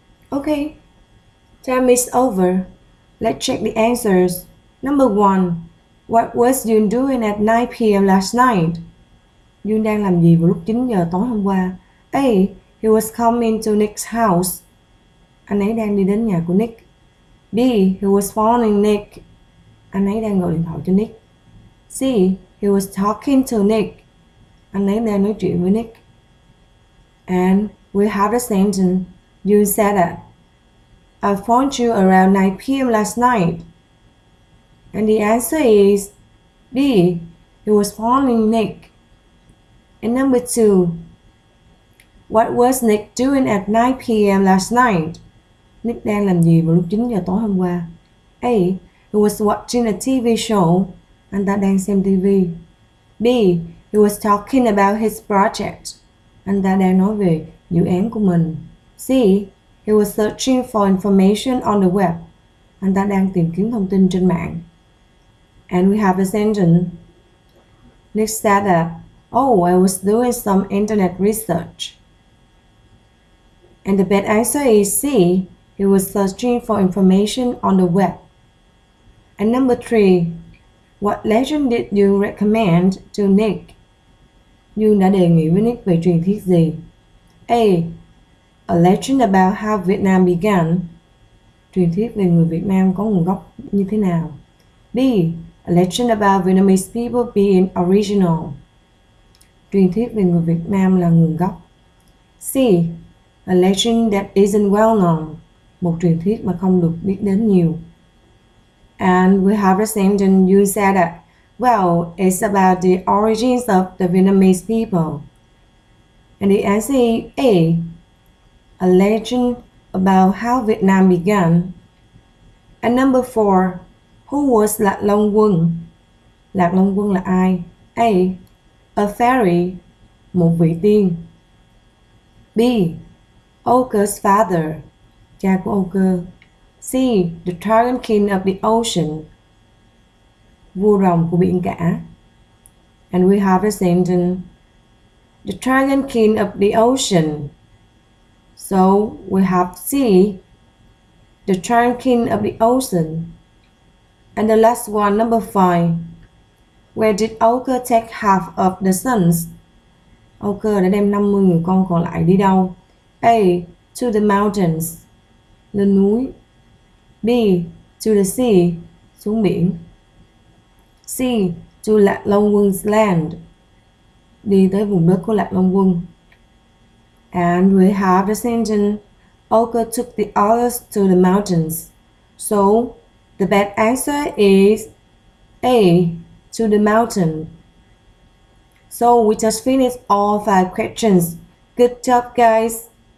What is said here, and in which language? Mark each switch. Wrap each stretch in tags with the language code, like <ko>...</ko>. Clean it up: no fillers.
<en>Okay, time is over. Let's check the answers. Number 1. What was Yoon doing at 9 p.m. last night?</en> <vi>Yoon đang làm gì vào lúc 9 giờ tối hôm qua?</vi> <en>A. He was coming to Nick's house.</en> <vi>Anh ấy đang đi đến nhà của Nick.</vi> <en>B. He was phoning Nick.</en> <vi>Anh ấy đang gọi điện thoại cho Nick.</vi> <en>C. He was talking to Nick.</en> <vi>Anh ấy đang nói chuyện với Nick.</vi> <en>And we have the sentence. You said that. I phoned you around 9 p.m. last night. And the answer is B. He was phoning Nick. And number 2. What was Nick doing at 9 p.m. last night?</en> <vi>Nick đang làm gì vào lúc 9 giờ tối hôm qua?</vi> <en>A. He was watching a TV show.</en> <vi>Anh ta đang xem TV.</vi> <en>B. He was talking about his project.</en> <vi>Anh ta đang nói về dự án của mình.</vi> <en>C. He was searching for information on the web.</en> <vi>Anh ta đang tìm kiếm thông tin trên mạng.</vi> <en>And we have the sentence. Nick said that, oh, I was doing some internet research. And the best answer is C. He was searching for information on the web. And number 3. What legend did you recommend to Nick?</en> <vi>Dương đã đề nghị với Nick về truyền thuyết gì?</vi> <en>A legend about how Vietnam began.</en> <vi>Truyền thuyết về người Việt Nam có nguồn gốc như thế nào?</vi> <en>B. A legend about Vietnamese people being original.</en> <vi>Truyền thuyết về người Việt Nam là nguồn gốc.</vi> <en>C. A legend that isn't well known.</en> <vi>Một truyền thuyết mà không được biết đến nhiều.</vi> <en>And we have the sentence you said that, well, it's about the origins of the Vietnamese people. And the answer is A legend about how Vietnam began. And number 4. Who was Lạc Long Quân?</en> <vi>Lạc Long Quân là ai?</vi> <en>A fairy,</en> <vi>một vị tiên. B.</vi> <en>Oker's father,</en> <vi>cha của Oker. C.</vi> <en>The Dragon King of the Ocean,</en> <vi>vua rồng của biển cả.</vi> <en>And we have the sentence. The Dragon King of the Ocean. So we have C. The Dragon King of the Ocean. And the last one, number 5. Where did Oker take half of the sons?</en> <vi>Oker đã đem 50 người con còn lại đi đâu?</vi> <en>A. To the mountains,</en> <vi>lên núi.</vi> <en>B. To the sea,</en> <vi>xuống biển.</vi> <en>C. To Lạc Long Quân land,</en> <vi>đi tới vùng đất của Lạc Long Quân.</vi> <en>And we have the sentence. Oker took the others to the mountains. So the best answer is A. To the mountain. So we just finished all 5 questions. Good job, guys.</en>